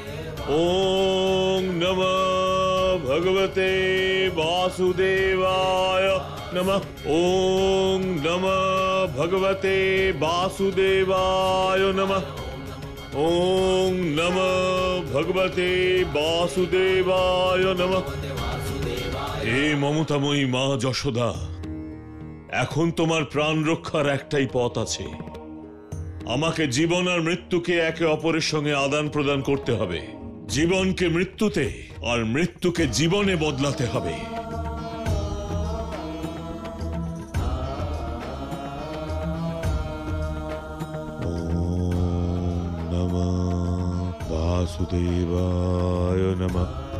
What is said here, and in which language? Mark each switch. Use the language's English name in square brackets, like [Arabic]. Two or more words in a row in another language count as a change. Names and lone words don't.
[Sanskrit] ओम नमः भगवते वासुदेवाय नमः। ओम नमः भगवते वासुदेवाय नमः। ओम नमः भगवते वासुदेवाय नमः। [Bangla] হে মমতাময়ী মা যশোদা, এখন তোমার প্রাণ রক্ষার একটাই পথ আছে। আমাকে জীবন আর মৃত্যুকে একে অপরের সঙ্গে আদান প্রদান করতে হবে। জীবনকে মৃত্যুতে আর মৃত্যুকে জীবনে বদলাতে হবে। [Sanskrit] ওম নমঃ বাসুদেবায় নমঃ।